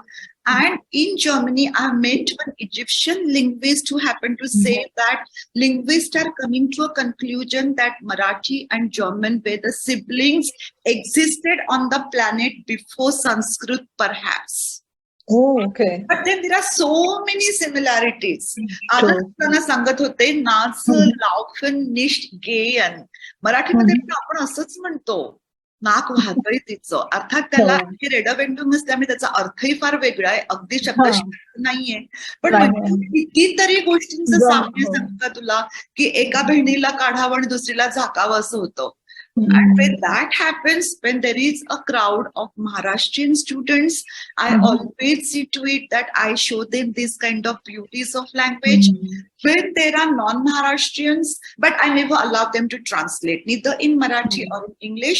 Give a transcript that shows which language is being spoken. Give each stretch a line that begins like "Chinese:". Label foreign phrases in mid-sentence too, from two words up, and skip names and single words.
English: And in Germany, I met an Egyptian linguist who happened to say that linguists are coming to a conclusion that Marathi and German were the siblings existed on the planet before Sanskrit, perhaps. Oh, okay. But then there are so many similarities.
Marathi: Adana सांगत होते, नाच
German: laufen nicht gehen.
Marathi: मराठीमध्ये आपण असंच म्हणतो, नाक वाहतय तिचं. अर्थात त्याला रेडबेंडून नसते, त्यामुळे त्याचा अर्थही फार वेगळा आहे, अगदी शब्द नाहीये. पण कितीतरी गोष्टींचं साम्य सांगता तुला, की एका बहिणीला काढावं आणि दुसरीला झाकावं असं होतं.
English: And when that happens, when there is a crowd of Maharashtrian students, I always see to it that I show them this kind of beauties of language. When there are non-Maharashtrians, but I never allow them to translate, neither in Marathi or in English.